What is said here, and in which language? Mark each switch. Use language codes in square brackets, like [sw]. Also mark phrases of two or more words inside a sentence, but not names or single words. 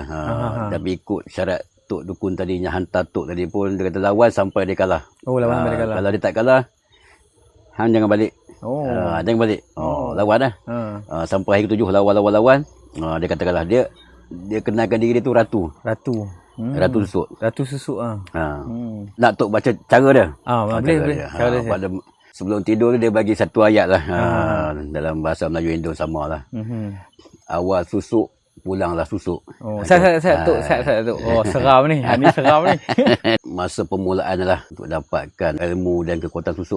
[ms] Tapi ikut syarat Tok dukun tadi yang hantar Tok tadi pun, dia kata lawan sampai dia kalah. Lawan sampai dia kalah. Kalau dia tak kalah, hang jangan balik. Jangan balik. Lawan lah. Sampai hari ke-7 lawan. Dia kata kalah. Dia kenalkan diri dia tu Ratu. Ratu susuk. Ratu susuk Nak Tok baca cara dia? Boleh. Sebelum tidur dia bagi satu ayat lah. Dalam bahasa Melayu Indo sama lah. Awal susuk, pulanglah susuk. Saya Tok. Seram ni. Ini seram ni. Masa permulaan lah untuk dapatkan ilmu dan kekuatan susuk.